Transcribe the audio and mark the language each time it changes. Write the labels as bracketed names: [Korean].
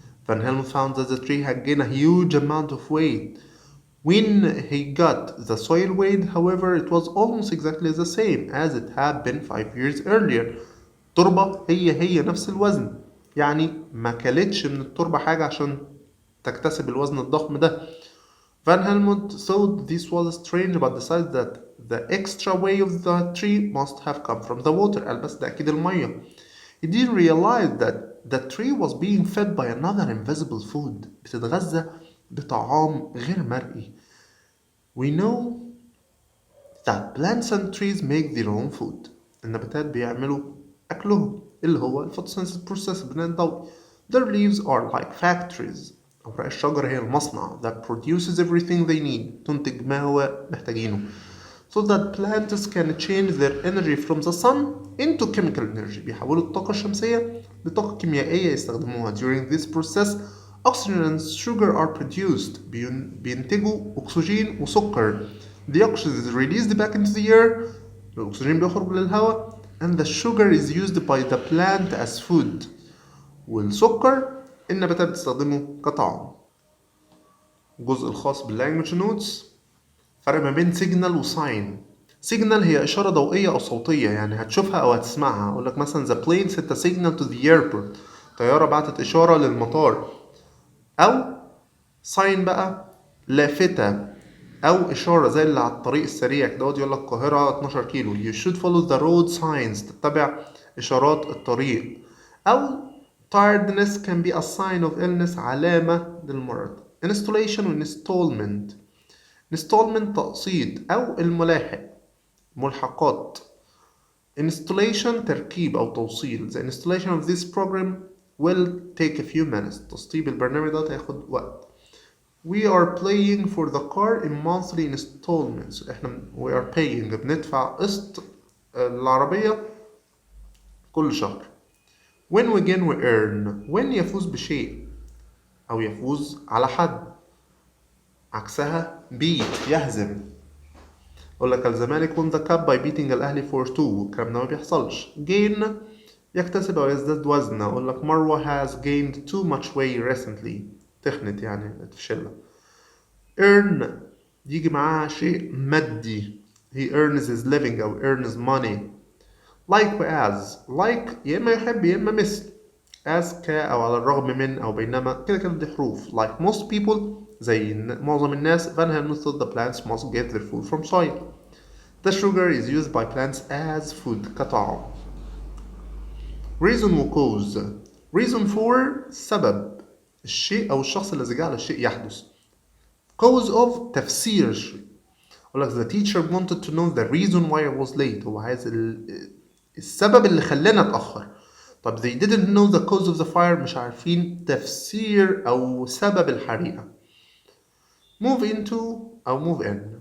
[English] Van Helmont found that the tree had gained a huge amount of weight. When he got the soil weighed, however, it was almost exactly the same as it had been 5 years earlier. [Arabic] التربة هي نفس الوزن. يعني ما كلتش من التربة حاجة عشان تكتسب الوزن الضخم ده. [English] Van Helmont thought this was strange but decided that the extra weight of the tree must have come from the water. [Arabic] قال بس ده أكيد المية. [English] He didn't realize that the tree was being fed by another invisible food. [Arabic] بتتغذى بطعام غير مرئي. [English] We know that plants and trees make their own food. [Arabic] النباتات بيعملوا أكلهم اللي هو [English] photosynthesis process [Arabic] البناء الضوئي. [English] Their leaves are like factories. [Arabic] أوراق الشجر هي المصنع [English] that produces everything they need. [Arabic] تنتج ما هو محتاجينه. [English] So that plants can change their energy from the sun into chemical energy. [Arabic] بيحولوا الطاقة الشمسية لطاقة كيميائية يستخدموها. [English] During this process, oxygen and sugar are produced. [Arabic] بينتجوا أكسجين وسكر. [English] The oxygen is released back into the air. [Arabic] الأكسجين بيخرج للهواء. [English] and the sugar is used by the plant as food. [Arabic] والسكر النباتات بتستخدمه كطعام. الجزء الخاص باللانجوج نوتس، فرق ما بين سيجنال وساين. سيجنال هي إشارة ضوئية أو صوتية، يعني هتشوفها أو هتسمعها. أقول لك مثلا [English] the plane sent a signal to the airport، [Arabic] طيارة بعتت إشارة للمطار. أو ساين بقى لافتة أو إشارة زي اللي على الطريق السريع كده يقول لك القاهرة 12 كيلو، [English] you should follow the road signs، [Arabic] تتبع إشارات الطريق. [English] أو tiredness can be a sign of illness، [Arabic] علامة للمرض. [English] installation و installment. [Arabic] installment تقسيط أو الملاحق، ملحقات. [English] installation تركيب أو توصيل. the installation of this program will take a few minutes، [Arabic] تسطيب البرنامج ده هياخد وقت. [English] we are paying for the car in monthly installments، احنا we are paying [Arabic] بندفع قسط العربية كل شهر. [English] when we gain we earn. [Arabic] when يفوز بشيء أو يفوز على حد، عكسها beat يهزم. أقول لك الزمالك [English] won the cup by beating [Arabic] الأهلي 4-2، الكلام ده ما بيحصلش. gain يكتسب أو يزداد وزن. أقول لك مروة [English] has gained too much weight recently، [Arabic] تخنت يعني تفشلها. [English] earn [Arabic] يجي معاها شيء مادي، [English] he earns his living أو earns money. like و as. [Arabic] like يا إما يحب يا إما مثل. as ك أو على الرغم من أو بينما، كده كده دي حروف. [English] like most people [Arabic] زي معظم الناس. [English] Van Helmont thought the plants must get their food from soil. the sugar is used by plants as food كطعام. reason و cause. [Arabic] reason for سبب الشيء أو الشخص الذي جعل الشيء يحدث. cause of تفسير الشيء. [English] أقول لك the teacher wanted to know the reason why I was late، [Arabic] هو عايز السبب اللي خلاني أتأخر. [English] طب they didn't know the cause of the fire، [Arabic] مش عارفين تفسير أو سبب الحريقة. [English] move into أو move in.